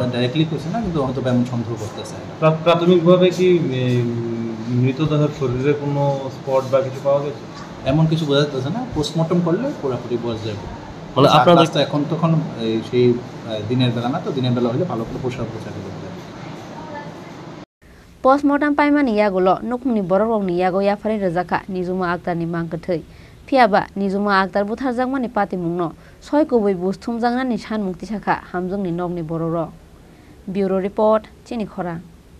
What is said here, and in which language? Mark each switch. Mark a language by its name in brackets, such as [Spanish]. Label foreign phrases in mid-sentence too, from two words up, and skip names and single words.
[Bangla] ডাইরেক্টলি কইছে না, কিন্তু হয়তো এমন সন্দেহ করতেছে। প্রাথমিকভাবে কি মৃতদেহের শরীরে কোনো স্পট বা কিছু পাওয়া গেছে? এমন কিছু বোঝা যাচ্ছে না, পোস্টমর্টম করলে পুরোপুরি বোঝা যাবে। মানে আপনাদের তো এখন তখন সেই দিনের বেলা না, তো দিনের বেলা হলে ভালো করে পোশাক করতে যাবে। [Kok Borok] Postmortem paimani yagulo nukmuni bororogni yago yafari rajaka Nizuma Akhtar ni mangkathai phiaba Nizuma Akhtar butharjakmani patimungno soi kubui busthumjangnani sanmung tisakha hamjongni nokni bororo. [English] Bureau report [Kok Borok] Chini Khora.